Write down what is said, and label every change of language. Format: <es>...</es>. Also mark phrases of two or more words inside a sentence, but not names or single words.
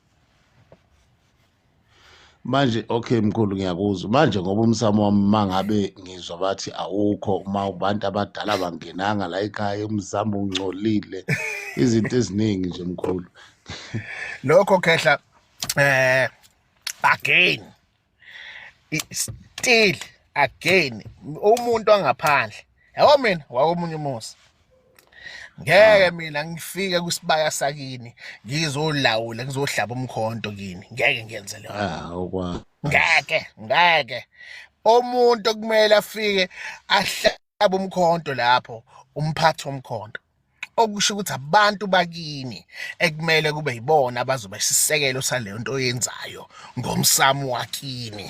<zu>Manje okay mkhulu ngiyakuzwa. Manje ngoba umsamo wami mangabe ngizwa bathi awukho uma abantu abadala bangenanga la ekhaya umsamo ungcolile izinto eziningi nje mkhulu. Lokho khehla</zu> <en>again still again</en> <zu>umuntu angaphandle yabo mina wakomunye umuzi ngeke mina ngifike kwisibaya sakini ngizolawula ngizohlaba umkhonto kini, ngeke ngiyenze leyo. Okwa Ngeke umuntu okumele afike ahlaba umkhonto lapho umphathi womkhonto, okusho ukuthi abantu bakini ekumele kube yibona abazoba isisekelo saleyo nto oyenzayo ngomsamo wakini.</zu>